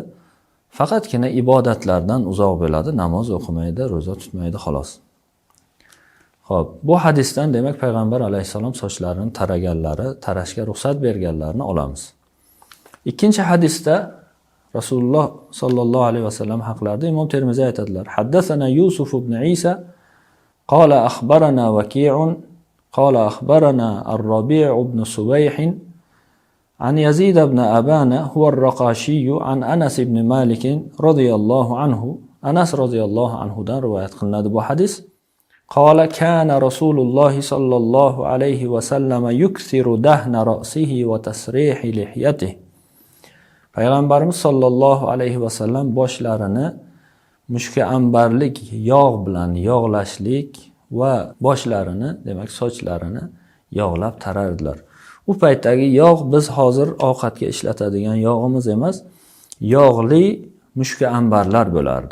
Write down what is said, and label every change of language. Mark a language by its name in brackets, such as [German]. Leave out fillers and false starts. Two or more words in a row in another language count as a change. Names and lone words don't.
[Uzbek] Faqatgina ibodatlardan uzoq bo'ladi, namoz o'qimaydi, ro'za tutmaydi xolos. Xo'p, bu hadisdan demak payg'ambar alayhisalom sochlarini tarashga ruxsat berganlarini olamiz. Ikkinchi hadisda Rasululloh [Arabic] صلى الله عليه وسلم [Uzbek] haqlarida Imom Termiziy aytadilar: [Arabic] "حدثنا يوسف بن عيسى قال أخبرنا وكيع قال أخبرنا الربيع بن صبيح عن يزيد بن أبان هو الرقاشي عن أنس بن مالك رضي الله عنه." [Uzbek] Anas [Arabic] رضي الله عنه [Uzbek] dan rivoyat qilinadi bu hadis. [Arabic] قال كان رسول الله صلى الله عليه وسلم يكثر دهن رأسه وتسريح لحيته. [Uzbek] Payg'ambarimiz [Arabic] صلى الله عليه وسلم [Uzbek] boshlarini mushka ambarlik yog' bilan yog'lashlik va boshlarini, demak sochlarini yog'lab tarardilar. U paytdagi yog' biz hozir ovqatga ishlatadigan yog'imiz emas, yog'li mushka ambarlar bo'lardi.